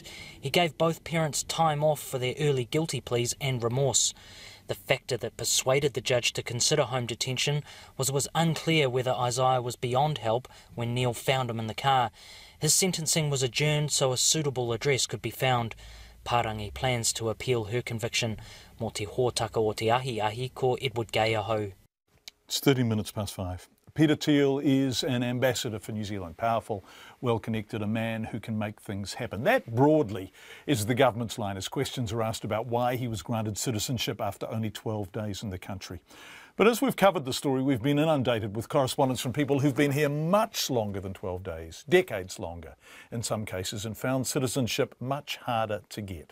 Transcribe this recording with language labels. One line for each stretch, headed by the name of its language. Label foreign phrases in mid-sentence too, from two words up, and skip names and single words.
English: He gave both parents time off for their early guilty pleas and remorse. The factor that persuaded the judge to consider home detention was it was unclear whether Isaiah was beyond help when Neal found him in the car. His sentencing was adjourned so a suitable address could be found. Parangi plans to appeal her conviction.
Māori: Mō te hōtaka o te ahi ko Edward Gayahau.
English: It's 5:30. Peter Thiel is an ambassador for New Zealand, powerful, well-connected, a man who can make things happen. That broadly is the government's line as questions are asked about why he was granted citizenship after only 12 days in the country. But as we've covered the story, we've been inundated with correspondence from people who've been here much longer than 12 days, decades longer in some cases, and found citizenship much harder to get.